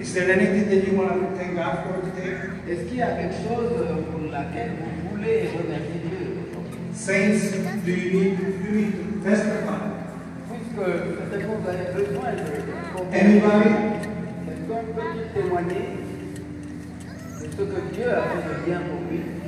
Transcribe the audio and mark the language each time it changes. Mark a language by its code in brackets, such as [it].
[en] Is there anything that you want to thank God for today? [fr] Est-ce qu'il y a quelque chose pour laquelle vous voulez remercier Dieu aujourd'hui? [en] Saints, do you need to testify? [fr] Puisque peut-être vous avez besoin de [en] Anybody? [fr] quelqu'un peut témoigner de ce que Dieu a fait de bien pour lui.